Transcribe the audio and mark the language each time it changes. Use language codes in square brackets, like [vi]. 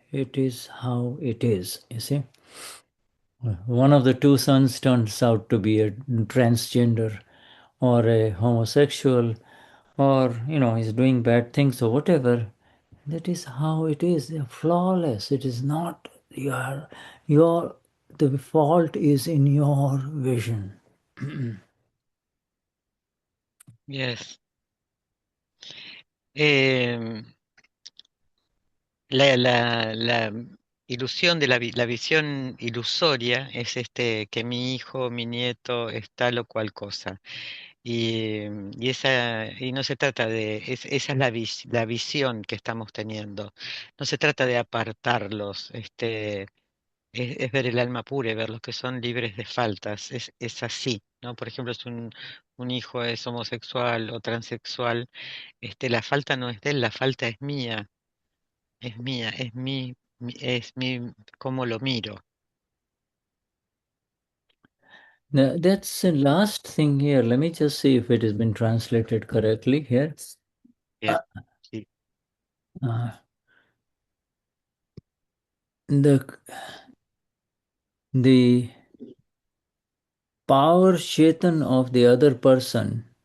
[en] It is how it is. You see, one of the two sons turns out to be a transgender or a homosexual, or he's doing bad things or whatever. That is how it is. They are flawless. It is not your the fault is in your vision. Yes. [es] Em, la ilusión de la visión ilusoria es que mi hijo, mi nieto es tal o cual cosa. Y no se trata esa es la visión que estamos teniendo. No se trata de apartarlos, es ver el alma pura y ver los que son libres de faltas. Es así, ¿no? Por ejemplo, si un hijo es homosexual o transexual, la falta no es de él, la falta es mía, es mi, cómo lo miro. [en] Now, that's the last thing here. Let me just see if it has been translated correctly here. [es] Bien, sí. [en] Uh, the the power chetan of the other person